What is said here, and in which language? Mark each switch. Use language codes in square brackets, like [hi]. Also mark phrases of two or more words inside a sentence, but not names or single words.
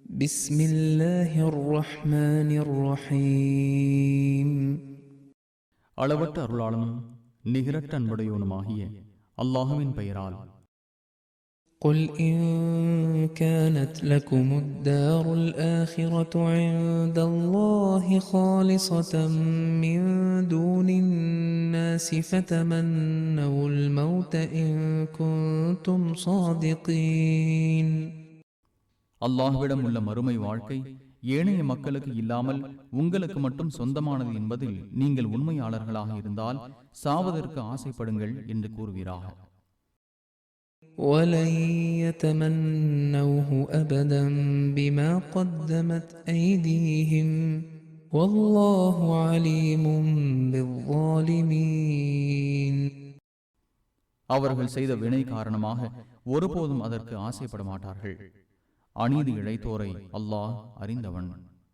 [ar] بسم الله الرحمن الرحيم [ta] அளவற்ற அருளாளனும் நிகரற்ற அன்புடையோனுமாகிய அல்லாஹுவின் பெயரால். [ar] قل إن كانت لكم الدار الآخرة عند الله خالصة من دون الناس فتمنوا الموت إن كنتم صادقين. [ta] அல்லாஹ்விடம் உள்ள மறுமை வாழ்க்கை ஏனைய மக்களுக்கு இல்லாமல் உங்களுக்கு மட்டும் சொந்தமானது என்பதில் நீங்கள் உண்மையாளர்களாக இருந்தால் சாவதற்கு ஆசைப்படுங்கள் என்று கூறுவீராக. [ar] وَلَنْ يَتَمَنَّوْهُ أَبَدًا بِمَا قَدَّمَتْ أَيْدِيهِمْ وَاللَّهُ عَلِيمٌ بِالظَّالِمِينَ. [ta] அவர்கள் செய்த வினை காரணமாக ஒருபோதும் அதற்கு ஆசைப்பட மாட்டார்கள். அநீதி இழைத்தோரை அல்லாஹ் அறிந்தவன்.